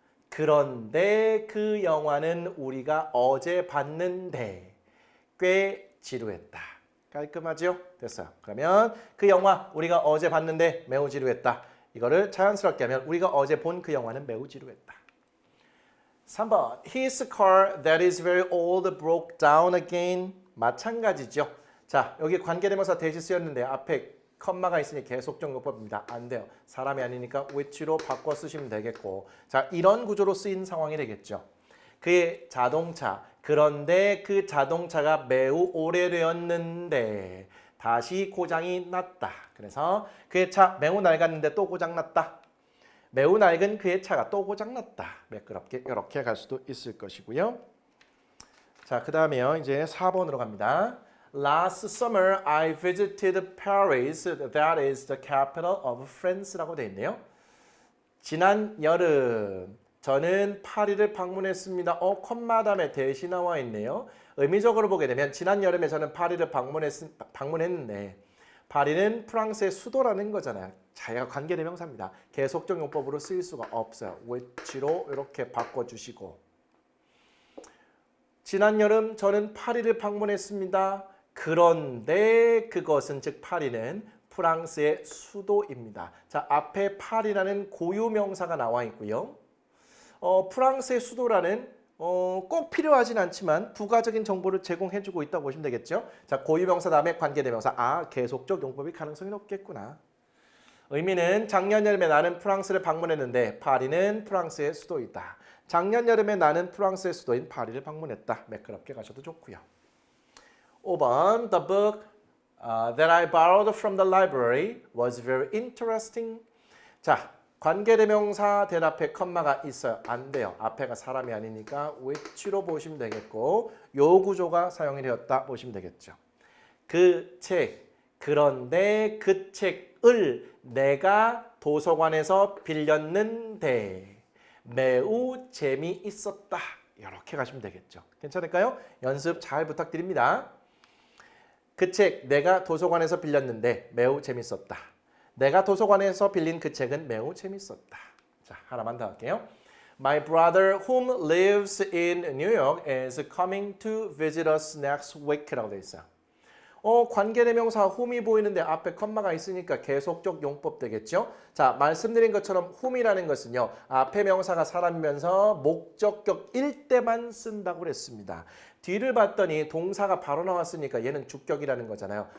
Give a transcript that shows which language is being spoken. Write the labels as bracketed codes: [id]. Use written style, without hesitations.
[ko] 그런데 그 영화는 우리가 어제 봤는데 꽤 지루했다. 깔끔하죠? 됐어요. 그러면 그 영화 우리가 어제 봤는데 매우 지루했다. 이거를 자연스럽게 하면 우리가 어제 본 그 영화는 매우 지루했다. [en] 3번 His car that is very old broke down again. [ko] 마찬가지죠. 자, 여기 관계대명사 대시 쓰였는데 앞에 컴마가 있으니 계속적 용법입니다. 안 돼요. 사람이 아니니까 which로 바꿔 쓰시면 되겠고. 자, 이런 구조로 쓰인 상황이 되겠죠. 그의 자동차. 그런데 그 자동차가 매우 오래되었는데 다시 고장이 났다. 그래서 그의 차 매우 낡았는데 또 고장났다. 매우 낡은 그의 차가 또 고장났다. 매끄럽게 이렇게 갈 수도 있을 것이고요. 자, 그 다음에요. 이제 4번으로 갑니다. [en] Last summer I visited Paris. That is the capital of France [ko] 라고 되어 있네요. 지난 여름 저는 파리를 방문했습니다. 컴마 다음에 대시 나와 있네요. 의미적으로 보게 되면 지난 여름에 저는 파리를 방문했는데 파리는 프랑스의 수도라는 거잖아요. 자, 얘가 관계대명사입니다. 계속적 용법으로 쓰일 수가 없어요. which로 이렇게 바꿔주시고 지난 여름 저는 파리를 방문했습니다. 그런데 그것은 즉 파리는 프랑스의 수도입니다. 자, 앞에 파리라는 고유명사가 나와 있고요. 프랑스의 수도라는 꼭 필요하진 않지만 부가적인 정보를 제공해주고 있다고 보시면 되겠죠. 자, 고유명사 다음에 관계대명사. 아, 계속적 용법일 가능성이 높겠구나. 의미는 작년 여름에 나는 프랑스를 방문했는데 파리는 프랑스의 수도이다. 작년 여름에 나는 프랑스의 수도인 파리를 방문했다. 매끄럽게 가셔도 좋고요. [en] 5번 The book that I borrowed from the library was very interesting. [ko] 자, 관계대명사 대답에 컴마가 있어요. 안 돼요. 앞에가 사람이 아니니까 which로 보시면 되겠고 요 구조가 사용이 되었다 보시면 되겠죠. 그 책, 그런데 그 책을 내가 도서관에서 빌렸는데 매우 재미있었다. 이렇게 가시면 되겠죠. 괜찮을까요? 연습 잘 부탁드립니다. 그 책 내가 도서관에서 빌렸는데 매우 재밌었다. 내가 도서관에서 빌린 그 책은 매우 재밌었다. 자, 하나만 더 할게요. [en] My brother whom lives in New York is coming to visit us next week [ko] 라고 돼 있어요. 관계대명사 whom이 보이는데 앞에 컴마가 있으니까 계속적 용법 되겠죠? 자, 말씀드린 것처럼 whom이라는 것은요. 앞에 명사가 사람이면서 목적격일 때만 쓴다고 그랬습니다. 뒤를 봤더니 동사가 바로 나왔으니까 얘는 주격이라는 거잖아요.